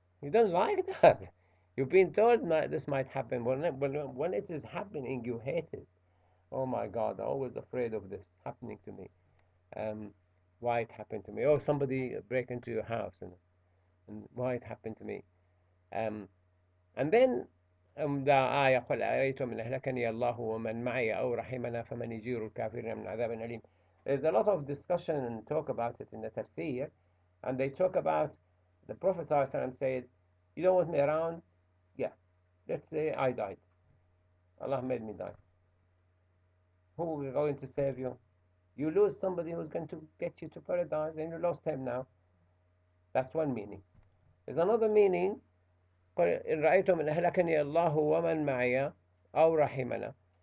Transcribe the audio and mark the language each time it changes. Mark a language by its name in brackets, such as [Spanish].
[English] You don't like that. You've been told that this might happen. When it is happening, you hate it. Oh my God, I'm always afraid of this happening to me. Um, why it happened to me? Oh, somebody break into your house, and why it happened to me? Um, and then the [Arabic] آية قل أرأيتم إن أهلكني الله ومن معي أو رحمنا فمن يجير الكافرين من عذاب أليم. [English] There's a lot of discussion and talk about it in the tafsir, and they talk about the Prophet ﷺ said, "You don't want me around? Yeah. Let's say I died. Allah made me die. Who is going to save you? You lose somebody who's going to get you to paradise, and you lost him now." That's one meaning. There's another meaning. [Arabic] إن رأيتم أن أهلكني الله ومن معي أو رحمنا.